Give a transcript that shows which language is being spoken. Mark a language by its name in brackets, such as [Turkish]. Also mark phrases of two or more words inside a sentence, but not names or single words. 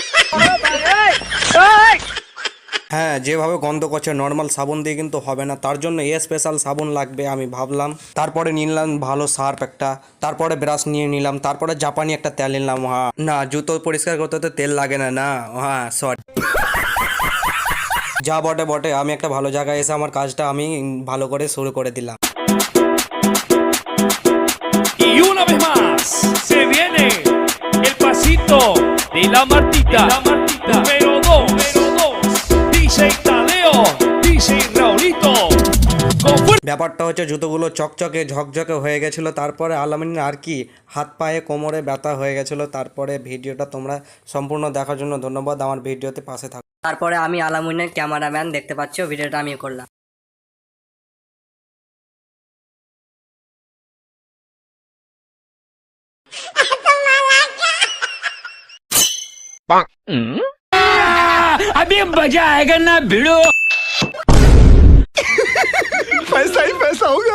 [Bangla] হ্যাঁ যেভাবে গন্ধ করছে নর্মাল সাবুন দিয়ে কিন্তু হবে না, তার জন্য স্পেশাল সাবুন লাগবে আমি ভাবলাম। তারপরে নিলাম ভালো সার্ফ একটা, তারপরে ব্রাশ নিয়ে নিলাম, তারপরে জাপানি একটা তেল নিলাম। হ্যাঁ না জুতো পরিষ্কার করতে তো তেল লাগে না, না হ্যাঁ সরি। যা বটে বটে, আমি একটা ভালো জায়গায় এসে আমার কাজটা আমি ভালো করে শুরু করে দিলাম। [Spanish] Y una vez más se viene el pasito de la Martita, número 2, DJ Tadeo, DJ Raulito. [Bangla] ব্যাপারটা হচ্ছে জুতোগুলো চকচকে ঝকঝকে হয়ে গেছিলো, তারপরে আলামিন আর কি হাত পায়ে কোমরে ব্যথা হয়ে গেছিলো। তারপরে ভিডিওটা তোমরা সম্পূর্ণ দেখার জন্য ধন্যবাদ, আমার ভিডিওতে পাশে থাকো। তারপরে আমি আলামুনের ক্যামেরাম্যান, দেখতে পাচ্ছ ভিডিওটা আমি করলাম। [Hindi] अभी मजा आएगा ना भिड़ो। पैसा ही पैसा होगा।